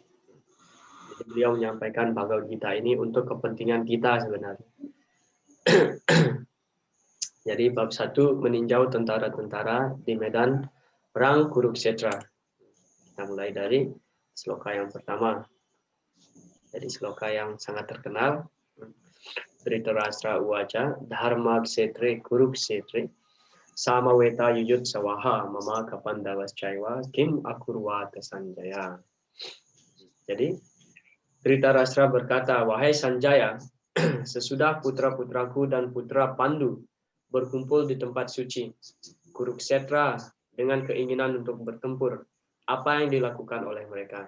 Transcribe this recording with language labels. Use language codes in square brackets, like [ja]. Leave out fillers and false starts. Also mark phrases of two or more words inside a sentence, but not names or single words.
[id] Jadi beliau menyampaikan Bhagavad Gita ini untuk kepentingan kita sebenarnya. Jadi bab 1 meninjau tentara-tentara di medan perang Kurukshetra. Kita mulai dari sloka yang pertama. Jadi sloka yang sangat terkenal. [sa] Dhritarashtra uwaca dharma ksetre Kurukshetre samaweta yuyut sawaha mama kapandavascaiva kim akurvata Sanjaya. [id] Jadi Dhritarashtra berkata, wahai Sanjaya, sesudah putra-putraku dan putra Pandu berkumpul di tempat suci Kurukshetra dengan keinginan untuk bertempur, apa yang dilakukan oleh mereka?